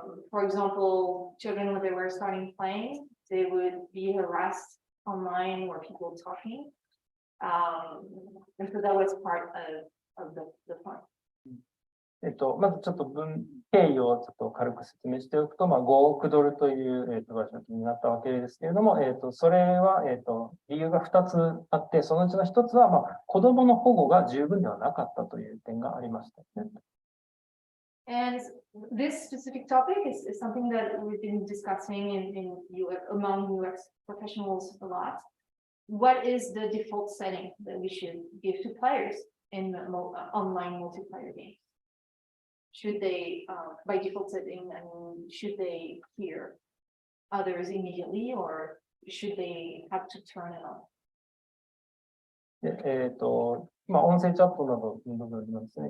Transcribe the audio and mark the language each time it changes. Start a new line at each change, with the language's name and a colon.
English: For example, children when they were starting playing, they would be harassed online or people talking. And so that was part of the fun.
Japanese: まずちょっと経緯をちょっと軽く説明しておくと、5億ドルという、賠償金になったわけですけれども、それは、理由が2つあって、そのうちの1つは、子供の保護が十分ではなかったという点がありましたね。
English: And this specific topic is something that we've been discussing among UX professionals a lot. What is the default setting that we should give to players in the online multiplayer games? Should they, by default setting, should they hear others immediately, or should they have to turn it on?
Japanese: で音声チャットなどの部分なんですね。